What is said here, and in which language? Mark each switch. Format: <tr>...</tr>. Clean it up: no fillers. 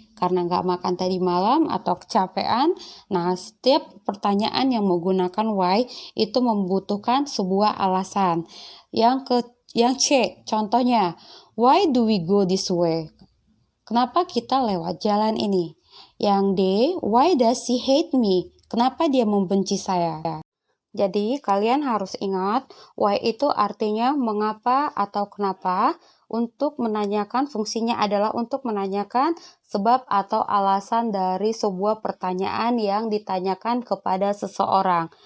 <id>Karena nggak makan tadi malam atau kecapean. Nah, setiap pertanyaan yang menggunakan why itu membutuhkan sebuah alasan. Yang C, contohnya,</id> <en>why do we go this way?</en> <id>Kenapa kita lewat jalan ini? Yang D,</id> <en>why does he hate me?</en> <id>Kenapa dia membenci saya? Jadi, kalian harus ingat, why itu artinya mengapa atau kenapa. Untuk menanyakan, fungsinya adalah untuk menanyakan sebab atau alasan dari sebuah pertanyaan yang ditanyakan kepada seseorang.</id>